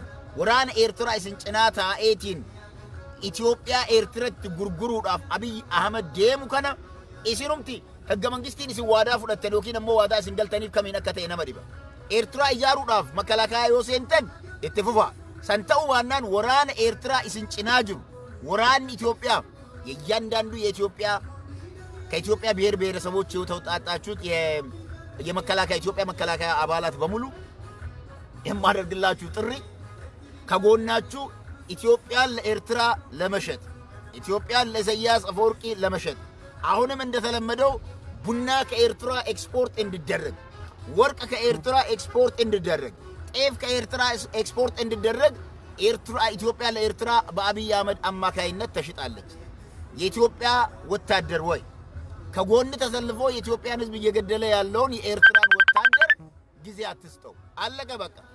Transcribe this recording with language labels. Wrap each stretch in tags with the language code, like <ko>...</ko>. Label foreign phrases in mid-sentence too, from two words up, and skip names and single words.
<om>Waraana Eertiraa isin cinaa taa'eetiin Itiyoophiyaa Eertiratti gurguruudhaaf Abiy Ahmed deemu kana isinumti hagga mangistiin isin waadaa fudhattan yookiin ammoo waadaa isin galtaniif kamiin akka ta'e nama dhiba. Eertiraa ijaaruudhaaf makalaakaa yoo seentan itti fufa. San ta'uu waannaan waraana Eertiraa isin cinaa jiru. Waraanni Itiyoophiyaa</om> <am>እያንዳንዱ የኢትዮጵያ ከኢትዮጵያ ብሔር ብሔረሰቦች የተውጣጣችሁት የመከላከያ ኢትዮጵያ መከላከያ አባላት በሙሉ የማደርግላችሁ ጥሪ ከጎናችሁ ኢትዮጵያን ለኤርትራ ለመሸጥ ኢትዮጵያን ለኢሳያስ አፈወርቂ ለመሸጥ አሁንም እንደተለመደው ቡና ከኤርትራ ኤክስፖርት እንዲደረግ ወርቅ ከኤርትራ ኤክስፖርት እንዲደረግ ጤፍ ከኤርትራ ኤክስፖርት እንዲደረግ ኤርትራ ኢትዮጵያ ለኤርትራ በአብይ አህመድ አማካይነት ተሽጣለች። የኢትዮጵያ ወታደር ወይ ከጎን ተሰልፎ የኢትዮጵያን ህዝብ እየገደለ ያለውን የኤርትራን ወታደር ጊዜ አትስጠው። አለቀ በቃ</am>